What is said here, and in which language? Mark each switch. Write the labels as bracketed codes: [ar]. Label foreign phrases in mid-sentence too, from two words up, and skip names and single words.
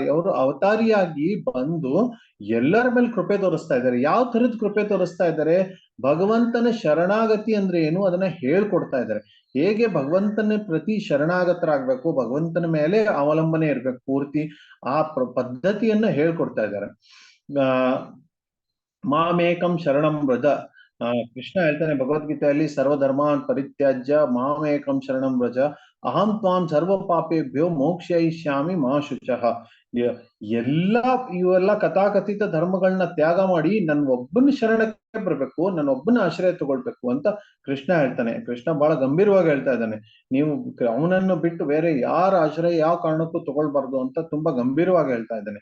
[kn] ಅವರು ಅವತಾರಿಯಾಗಿ ಬಂದು ಎಲ್ಲರ ಮೇಲೆ ಕೃಪೆ ತೋರಿಸ್ತಾ ಇದ್ದಾರೆ. ಯಾವ ತರದ ಕೃಪೆ ತೋರಿಸ್ತಾ ಇದ್ದಾರೆ, ಭಗವಂತನ ಶರಣಾಗತಿ ಅಂದ್ರೆ ಏನು ಅದನ್ನ ಹೇಳ್ಕೊಡ್ತಾ ಇದ್ದಾರೆ. ಹೇಗೆ ಭಗವಂತನ ಪ್ರತಿ ಶರಣಾಗತರಾಗ್ಬೇಕು, ಭಗವಂತನ ಮೇಲೆ ಅವಲಂಬನೆ ಇರ್ಬೇಕು ಪೂರ್ತಿ, ಆ ಪದ್ಧತಿಯನ್ನ ಹೇಳ್ಕೊಡ್ತಾ ಇದ್ದಾರೆ. [sa] ಮಾಮೇಕಂ ಶರಣಂ ವ್ರಜ, [kn] ಕೃಷ್ಣ ಹೇಳ್ತಾನೆ ಭಗವದ್ಗೀತೆಯಲ್ಲಿ, [sa] ಸರ್ವಧರ್ಮಾನ್ ಪರಿತ್ಯಾಜ್ಯ ಮಾಮೇಕಂ ಶರಣಂ ವ್ರಜ, ಅಹಂ ತ್ವಾಂ ಸರ್ವ ಪಾಪೇಭ್ಯೋ ಮೋಕ್ಷಯಿಷ್ಯಾಮಿ ಮಾ ಶುಚಃ. [kn] ಎಲ್ಲ ಇವೆಲ್ಲ ಕಥಾಕಥಿತ ಧರ್ಮಗಳನ್ನ ತ್ಯಾಗ ಮಾಡಿ ನನ್ನ ಒಬ್ಬನ ಶರಣಕ್ಕೆ ಬರ್ಬೇಕು, ನನ್ನ ಒಬ್ಬನ ಆಶ್ರಯ ತಗೊಳ್ಬೇಕು ಅಂತ ಕೃಷ್ಣ ಹೇಳ್ತಾನೆ. ಕೃಷ್ಣ ಬಹಳ ಗಂಭೀರವಾಗಿ ಹೇಳ್ತಾ ಇದ್ದಾನೆ, ನೀವು ಅವನನ್ನು ಬಿಟ್ಟು ಬೇರೆ ಯಾರ ಆಶ್ರಯ ಯಾವ ಕಾರಣಕ್ಕೂ ತಗೊಳ್ಬಾರ್ದು ಅಂತ ತುಂಬಾ ಗಂಭೀರವಾಗಿ ಹೇಳ್ತಾ ಇದ್ದಾನೆ.